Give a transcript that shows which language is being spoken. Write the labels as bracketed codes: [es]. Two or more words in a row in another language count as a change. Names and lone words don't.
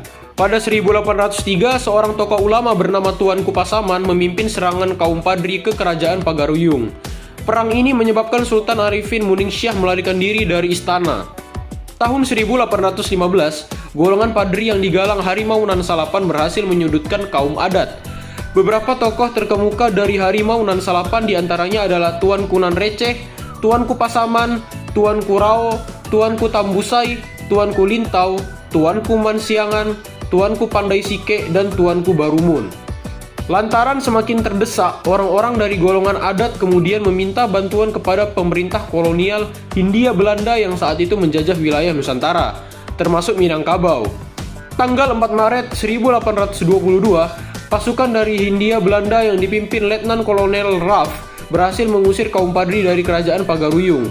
[id] Pada 1803, seorang tokoh ulama bernama Tuanku Pasaman memimpin serangan kaum Padri ke kerajaan Pagaruyung. Perang ini menyebabkan Sultan Arifin Muningsyah melarikan diri dari istana. Tahun 1815, golongan Padri yang digalang Harimau Nan Salapan berhasil menyudutkan kaum adat. Beberapa tokoh terkemuka dari Harimau Nan Salapan diantaranya adalah Tuanku Nan Receh, Tuanku Pasaman, Tuanku Rao, Tuanku Tambusai, Tuanku Lintau, Tuanku Mansiangan, Tuanku Pandai Sike, dan Tuanku Barumun. Lantaran semakin terdesak, orang-orang dari golongan adat kemudian meminta bantuan kepada pemerintah kolonial Hindia Belanda yang saat itu menjajah wilayah Nusantara, termasuk Minangkabau. Tanggal 4 Maret 1822, pasukan dari Hindia Belanda yang dipimpin Letnan Kolonel Raff berhasil mengusir kaum Padri dari kerajaan Pagaruyung.